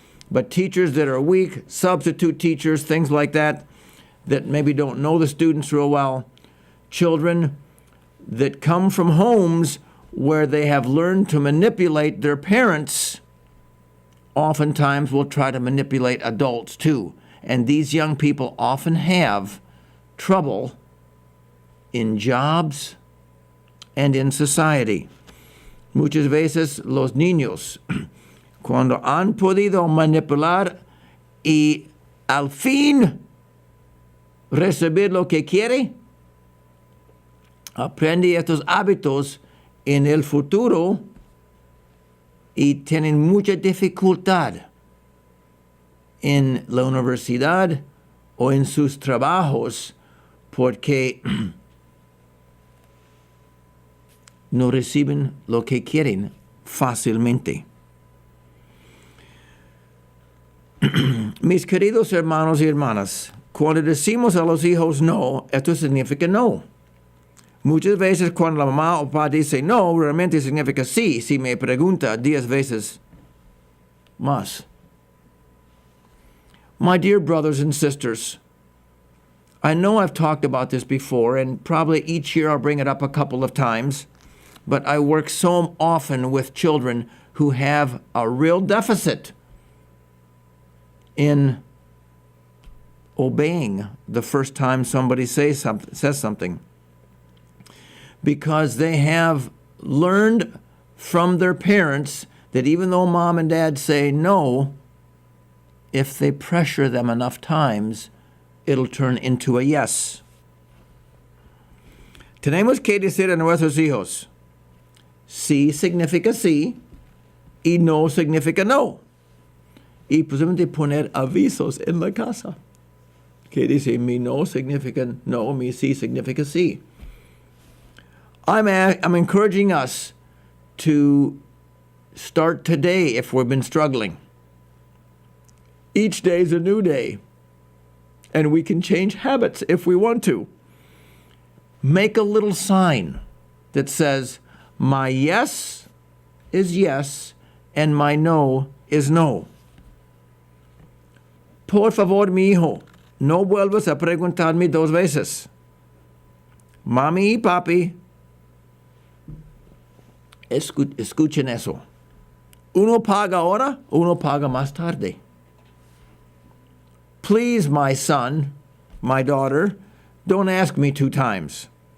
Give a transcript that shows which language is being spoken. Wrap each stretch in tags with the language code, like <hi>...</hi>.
<en>But teachers that are weak, substitute teachers, things like that, that maybe don't know the students real well, children that come from homes where they have learned to manipulate their parents, oftentimes will try to manipulate adults too. And these young people often have trouble in jobs and in society.</en> <es>Muchas veces los niños, cuando han podido manipular y al fin recibir lo que quiere, aprende estos hábitos en el futuro y tienen mucha dificultad en la universidad o en sus trabajos porque no reciben lo que quieren fácilmente. Mis queridos hermanos y hermanas, cuando decimos a los hijos no, esto significa no. Muchas veces cuando la mamá o papá dice no, realmente significa sí, si me pregunta 10 veces más.</es> <en>My dear brothers and sisters, I know I've talked about this before, and probably each year I'll bring it up a couple of times, but I work so often with children who have a real deficit in obeying the first time somebody says something. Because they have learned from their parents that even though mom and dad say no, if they pressure them enough times, it'll turn into a yes.</en> <es>Tenemos que decir a nuestros hijos, sí significa sí y no significa no. Y posiblemente poner avisos en la casa que dice mi no significa no, mi sí significa sí.</es> <en>I'm encouraging us to start today if we've been struggling. Each day is a new day, and we can change habits if we want to. Make a little sign that says, my yes is yes, and my no is no.</en> <es>Por favor, mi hijo, no vuelvas a preguntarme 2 veces. Mami y papi, escuchen eso. Uno paga ahora, uno paga más tarde.</es> <en>Please, my son, my daughter, don't ask me 2 times.</en>